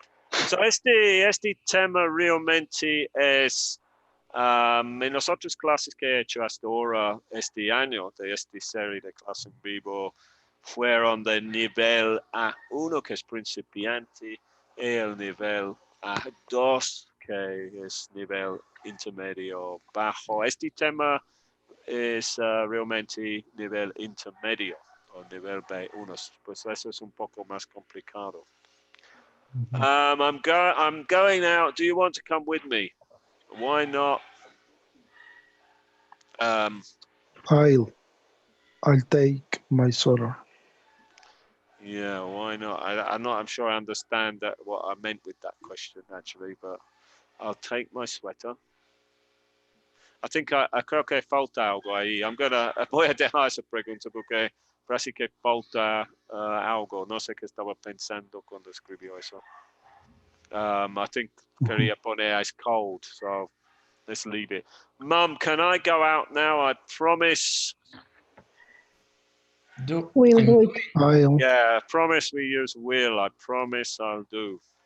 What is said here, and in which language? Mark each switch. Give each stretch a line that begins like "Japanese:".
Spanish: So este tema realmente es en las otras clases que he hecho hasta ahora este año de esta serie de clases en vivo fueron de nivel A1 que es principiante y el nivel A2 que es nivel intermedio bajo. Este tema es realmente nivel intermedio o nivel B1, pues eso es un poco más complicado.
English: I'm going out. Do you want to come with me? Why not? I'll take my sweater. Yeah, why not? I'm sure I understand what I meant with that question actually, but I'll take my sweater. I think I
Spanish: creo que falta algo ahí. Voy a dejar esa pregunta porque parece que falta algo. No sé qué estaba pensando cuando escribió eso.
English: I think
Spanish: quería poner
English: ice cold, so let's leave it. Mum, can I go out now? I promise. will do it. I'll. Yeah, promise we use will. I promise I'll do.